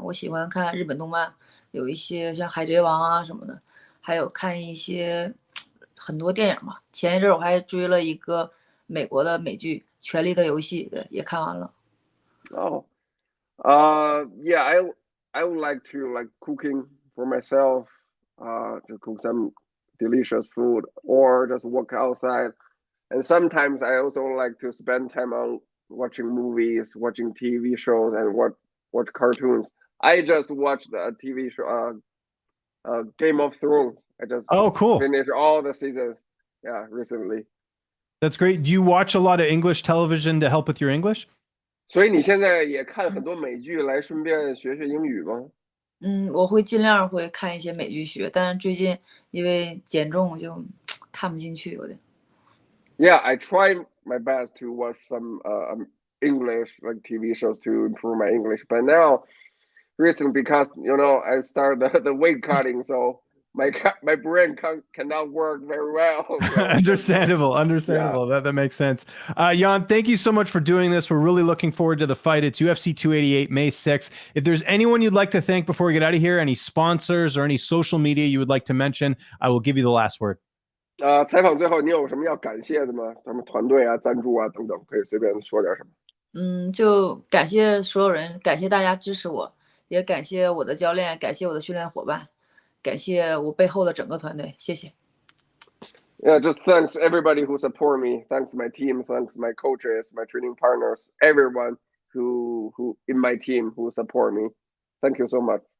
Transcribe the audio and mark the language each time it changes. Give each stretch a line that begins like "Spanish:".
Chinese: 我喜欢看日本动漫，有一些像《海贼王》啊什么的，还有看一些很多电影嘛。前一阵儿我还追了一个美国的美剧《权力的游戏》，对，也看完了。
English: Oh, yeah, I would like to like cooking for myself, to cook some delicious food or just walk outside. And sometimes I also like to spend time on watching movies, watching TV shows, and watch cartoons. I just watched a TV show, Game of Thrones. I just Oh, cool. finished all the seasons, yeah, recently. That's great. Do you watch a lot of English television to help with your English?
Chinese: 所以你现在也看很多美剧来顺便学学英语吗？我会尽量会看一些美剧学，但是最近因为减重就看不进去，有点。
English: Yeah, I try my best to watch some English like TV shows to improve my English. But now, recently, because I started the weight cutting, so my brain cannot work very well. So, Understandable. yeah. That makes sense. Yan, thank you so much for doing this. We're really looking forward to the fight. It's UFC 288, May 6th. If there's anyone you'd like to thank before we get out of here, any sponsors or any social media you would like to mention, I will give you the last word.
Chinese: 采访最后你有什么要感谢的吗？咱们团队啊、赞助啊等等，可以随便说点什么。就感谢所有人，感谢大家支持我，也感谢我的教练，感谢我的训练伙伴，感谢我背后的整个团队，谢谢。
English: Yeah, just thanks everybody who support me. Thanks my team. Thanks my coaches, my training partners, everyone who in my team who support me. Thank you so much.